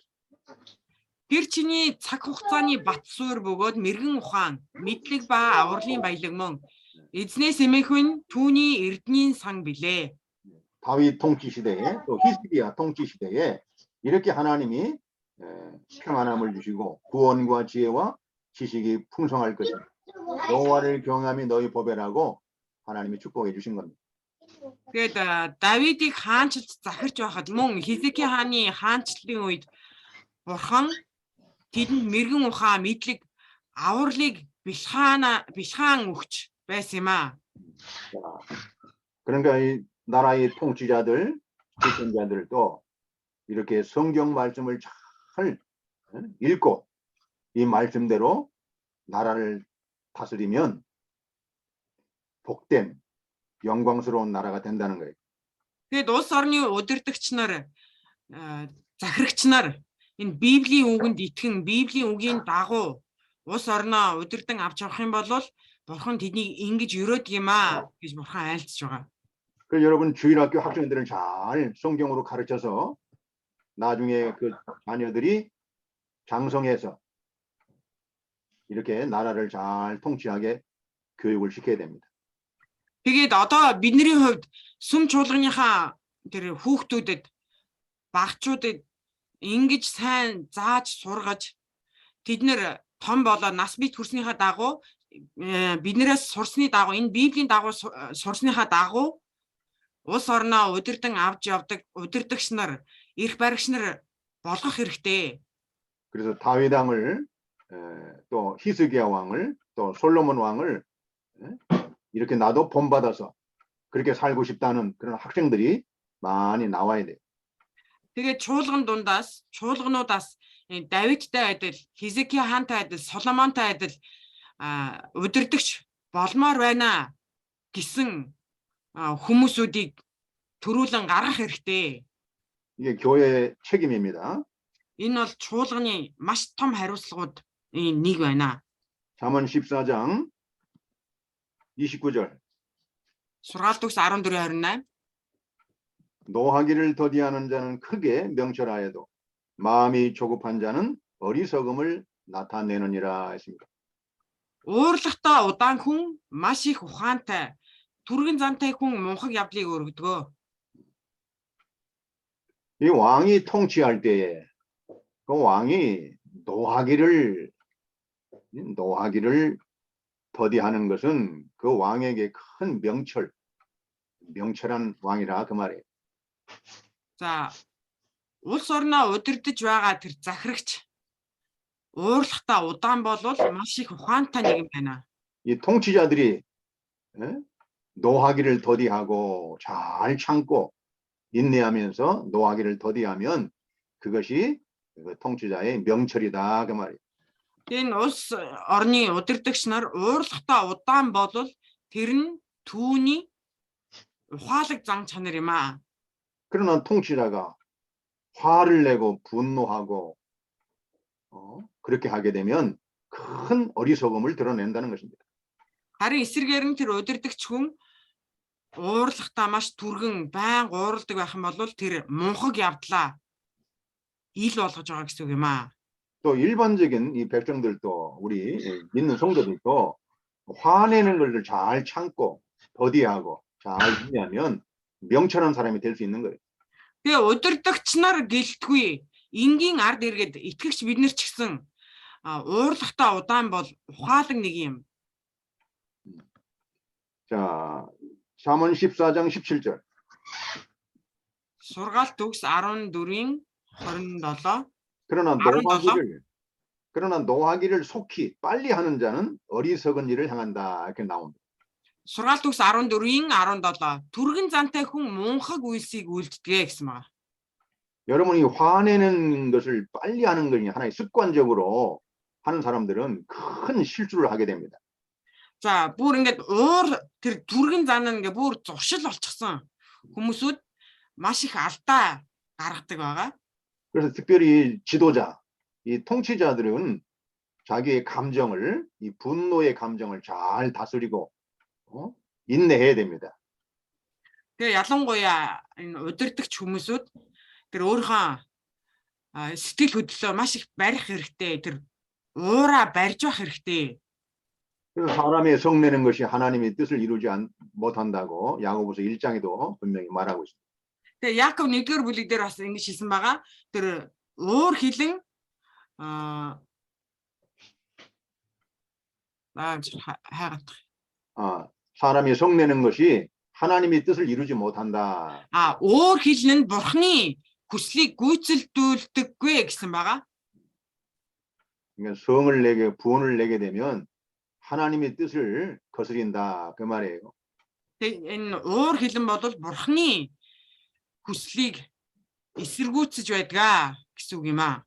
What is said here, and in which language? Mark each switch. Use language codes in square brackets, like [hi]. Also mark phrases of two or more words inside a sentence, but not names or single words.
[mn] Тэр чиний цаг хугацааны бат суурь бөгөөд мэрэгэн ухаан, мэдлэг ба авралын баялаг мөн эзнээс эмээхүн түүний эрдэнийн сан билээ. [ko] 다윗 통치 시대에 또 히스기야 통치 시대에 이렇게 하나님이 평안함을 주시고 구원과 지혜와 지식이 풍성할 것이니 여호와를 경외함이 너희 보배라고 하나님이 축복해 주신 겁니다. [mn] Тэгээд Давидыг хаанчлж захирч байхад мөн Хизкия хааны хаанчлалын үед бурхан тэдэнд мэрэгэн ухаан, мэдлэг, авралыг бэлхаан өгч байсан юм аа. [ko] 그러니까 이 나라의 통치자들, 주권자들도 이렇게 성경 말씀을 잘 읽고 이 말씀대로 나라를 다스리면 복된 영광스러운 나라가 된다는 거예요. [mn] Тэгээд улс орны удирдагч нар, захирагч нар энэ Библийн үгэнд итгэн, Библийн үгийн дагуу улс орноо удирдан авч явах юм бол бурхан тэднийг ингэж өрөөдөг юм аа гэж бурхан айлтж байгаа. [ko] 그래서 여러분 주일학교 학생들은 잘 성경으로 가르쳐서 나중에 그 자녀들이 장성해서 이렇게 나라를 잘 통치하게 교육을 시켜야 됩니다. [mn] Тэгээд одоо бидний хувьд сүм чуулганыхаа тэр хүүхдүүдэд, багчуудад ингэж сайн зааж сургаж тэд нэр том болоо нас бий төрснийхаа дагуу биднээс сурсны дагуу энэ Библийн дагуу сурсныхаа дагуу улс орноо удирдан авч явдаг удирдагч нар, их баригч нар болгох хэрэгтэй. [ko] 그래서 다윗 왕을 또 히스기야 왕을 또 솔로몬 왕을 이렇게 나도 본받아서 그렇게 살고 싶다는 그런 학생들이 많이 나와야 돼요. [mn] Тэгээд чуулгануудаас Давидтай адил, Хизкия хаантай адил, Соломонтой адил удирдагч болмоор байна гэсэн хүмүүсүүдийг төрүүлэн гаргах хэрэгтэй. [ko] 이게 교회의 책임입니다. [mn] Энэ бол чуулганы маш том хариуцлагууд нэг байна. [ko] 잠언 14장 29절. [mn] Сургаалт төгс 14:28. [ko] 노하기를 더디하는 자는 크게 명철하여도 마음이 조급한 자는 어리석음을 나타내느니라 했습니다. [mn] Уурлахтаа удаан хүн маш их ухаантай, түргэн зантай хүн мунхаг явдлыг өргөдгөө. [ko] 이 왕이 통치할 때에 그 왕이 노하기를 더디하는 것은 그 왕에게 큰 명철한 왕이라 그 말이에요. [mn] За улс орноо удирдах байгаа тэр захирагч уурлахтаа удаан болвол маш их ухаантай нэг юм байна. [ko] 이 통치자들이 노하기를 더디하고 잘 참고 인내하면서 노하기를 더디하면 그것이 그 통치자의 명철이다 그 말이에요. [mn] Энэ улс орны удирдагч нар уурлахтаа удаан болвол тэр нь түүний ухаалаг зан чанар юм аа. [ko] 그러나 통치자가 화를 내고 분노하고 그렇게 하게 되면 큰 어리석음을 드러낸다는 것입니다. [mn] Харин эсрэгээр нь тэр удирдагч хүн уурлахтаа маш түргэн байн уурладаг байх юм бол тэр мунхаг явдлаа ил болгож байгаа гэсэн үг юм аа. [ko] 또 일반적인 이 백성들도 우리 믿는 성도들도 화내는 것을 잘 참고 더디하고 잘 이해하면 명철한 사람이 될 수 있는 거예요. [mn] Тэгээ удирдагч нар гэлтгүй энгийн ард иргэд итгэгч бид нар ч гэсэн уурлахтаа удаан бол ухаалаг нэг юм. [ko] 자, 잠언 14장 17절. [mn] Сургаалт төгс 14-ийн 27. [ko] 그러나 노하기를 속히 빨리 하는 자는 어리석은 일을 향한다 이렇게 나옵니다. [mn] Сургаалт төгс 14-ийн 17. Түргэн зантай хүн мунхаг үйлсийг үйлддэг гэсэн байна. [ko] 여러분이 화내는 것을 빨리 하는 것이 하나의 습관적으로 하는 사람들은 큰 실수를 하게 됩니다. [mn] За бүр ингээд тэр түргэн зан нь ингээд бүр зуршил болчихсон хүмүүсүүд маш их алдаа гаргадаг байгаа. [ko] 그래서 특별히 지도자, 이 통치자들은 자기의 감정을, 이 분노의 감정을 잘 다스리고 인내해야 됩니다. [mn] Тэгээ ялангуяа энэ удирдагч хүмүүсүүд тэр өөрийнхөө сэтгэл хөдлөлөө маш их барих хэрэгтэй. Тэр уура барьж байх хэрэгтэй. [ko] 그래서 사람의 성내는 것이 하나님의 뜻을 이루지 못한다고 야고보서 1장에도 분명히 말하고 있습니다. [mn] Тэгээ Яаков 1-р бүлэг дээр бас ингэж хэлсэн байгаа. Тэр уур хилэн [ko] 사람이 성내는 것이 하나님의 뜻을 이루지 못한다. [mn] уур хилэн нь бурхны хүслийг гүйцэлдүүлдэггүй гэсэн байгаа. [ko] 그러니까 성을 내게 부원을 내게 되면 하나님의 뜻을 거스린다 그 말이에요. [mn] Энэ уур хилэн бол бурхны хүслийг эсэргүүцэж байдаг гэсэн үг юм аа.